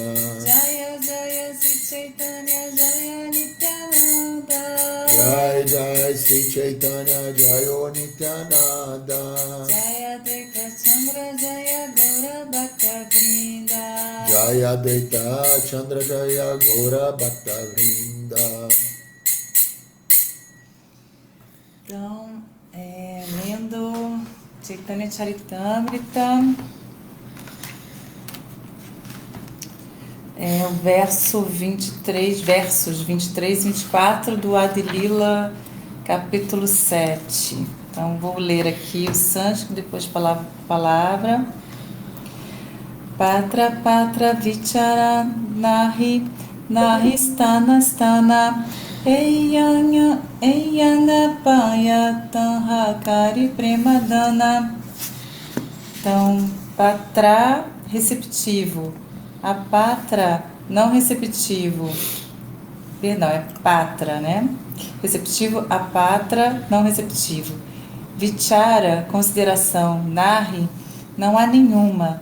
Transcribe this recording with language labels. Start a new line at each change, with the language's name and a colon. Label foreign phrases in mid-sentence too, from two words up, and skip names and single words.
Bangla: জয় জয় শ্রী চৈতন্য জয় নিত্যানন্দ. জয় জয় শ্রী চৈতন্য জয় নিত্যানন্দ. জয় অদ্বৈত চন্দ্র জয় গৌর ভক্ত বৃন্দ. জয় অদ্বৈত চন্দ্র জয় গৌর ভক্ত বৃন্দ.
Portuguese: Então, lendo Chaitanya Charitamrita, o versos 23 e 24 do Adi-lila, capítulo 7. Então, vou ler aqui o sânscrito, depois palavra por palavra.
Bangla: পাত্র পাত্র বিচার নাহি স্থান স্থান এয়ানা পায় তাঁহাকরি প্রেমদান.
Portuguese: Então, patra, receptivo. A patra, não receptivo. Perdão, é patra, né? Receptivo, a patra, não receptivo. Vichara, consideração. Nahi, não há nenhuma.